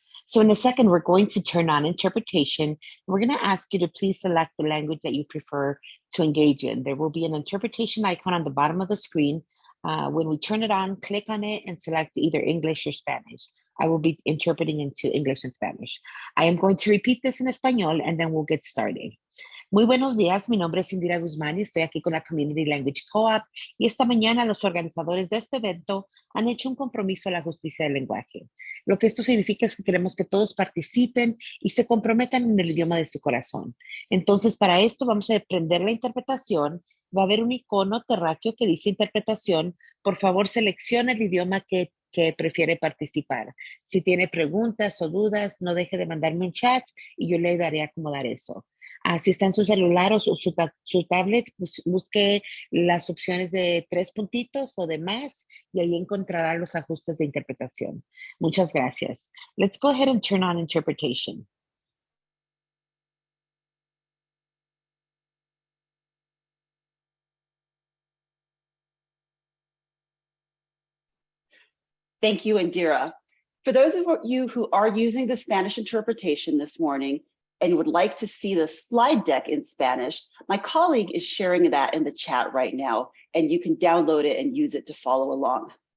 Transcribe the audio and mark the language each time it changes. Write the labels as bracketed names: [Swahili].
[English] So in a second, we're going to turn on interpretation. We're going to ask you to please select the language that you prefer to engage in. There will be an interpretation icon on the bottom of the screen. When we turn it on, click on it and select either English or Spanish. I will be interpreting into English and Spanish. I am going to repeat this in Español and then we'll get started. [Spanish] Muy buenos días, mi nombre es Indira Guzmán y estoy aquí con la Community Language Co-op y esta mañana los organizadores de este evento han hecho un compromiso a la justicia del lenguaje. Lo que esto significa es que queremos que todos participen y se comprometan en el idioma de su corazón. Entonces, para esto vamos a prender la interpretación. Va a haber un icono terráqueo que dice interpretación. Por favor, seleccione el idioma que prefiere participar. Si tiene preguntas o dudas, no deje de mandarme un chat y yo le ayudaré a acomodar eso. Si está en su celular o su tablet, busque las opciones de 3 puntitos o de más y ahí encontrará los ajustes de interpretación. Muchas gracias. [English] Let's go ahead and turn on interpretation. Thank you, Indira. For those of you who are using the Spanish interpretation this morning and would like to see the slide deck in Spanish, my colleague is sharing that in the chat right now, and you can download it and use it to follow along.